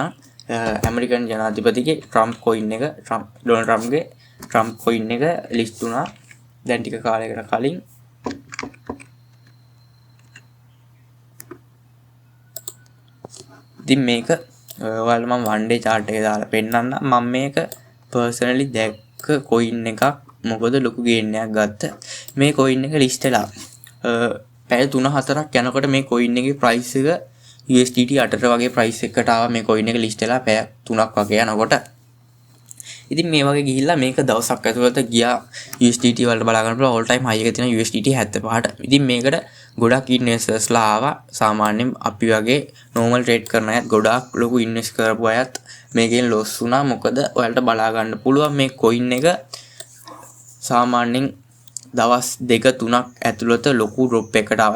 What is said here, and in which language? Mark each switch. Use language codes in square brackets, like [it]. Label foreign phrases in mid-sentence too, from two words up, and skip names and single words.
[si] ඇමරිකන් ජනාධිපතිගේ ට්‍රම්ප් කොයින් එක ඩොනල්ඩ් ට්‍රම්ප්ගේ ට්‍රම්ප් කොයින් එක ලිස්ට් වුණා දැන් ටික කාලයකට කලින්. ඉතින් මේක ඔයාලා මම [en] one day chart [si] එක දාලා පෙන්නන්න. මම මේක personally දැක්ක කොයින් එකක්. මොකද ලොකු gain එකක් ගත්ත. මේ කොයින් එක ලිස්ට් වෙලා පැය 3-4ක් යනකොට මේ කොයින් එකේ price එක USDT 8ට වගේ price එකකට ආවා මේ coin එක list වෙලා පැය 3ක් වගේ යනකොට. ඉතින් මේ වගේ ගිහිල්ලා මේක දවසක් ඇතුළත ගියා USDT වලට බලා ගන්න පුළුවන් [en] all time high [si] එක තියෙන USDT 75ට. ඉතින් මේකට ගොඩක් investors-ලා ආවා. සාමාන්‍යයෙන් අපි වගේ [en] normal trade [si] කරන අයත් ගොඩක් ලොකු invest කරපු අයත් මේකෙන් loss වුණා. මොකද ඔයාලට බලා ගන්න පුළුවන් මේ coin එක සාමාන්‍යයෙන් දවස් 2-3ක් ඇතුළත ලොකු drop එකකට ආවා.